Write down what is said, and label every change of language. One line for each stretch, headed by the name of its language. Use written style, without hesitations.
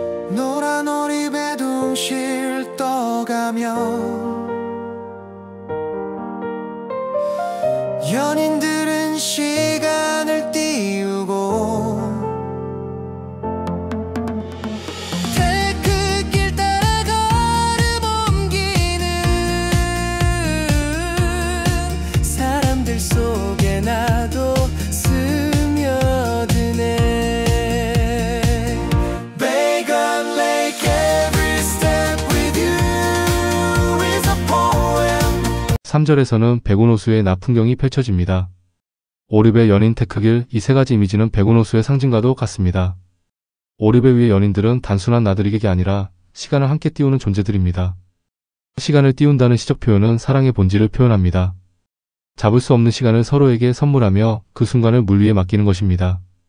Korean: 노란 오리배 둥실 떠가며 연인들은 시간을 띄우고 데크길 따라 걸음 옮기는 사람들 속에 나도 스며드네.
English: Begun Lake, every step with you is a poem.
Korean: 3절에서는 백운호수의 낮 풍경이 펼쳐집니다. 오리배, 연인, 데크길, 이 세 가지 이미지는 백운호수의 상징과도 같습니다. 오리배 위의 연인들은 단순한 나들이객이 아니라 시간을 함께 띄우는 존재들입니다. 시간을 띄운다는 시적 표현은 사랑의 본질을 표현합니다. 잡을 수 없는 시간을 서로에게 선물하며 그 순간을 물 위에 맡기는 것입니다.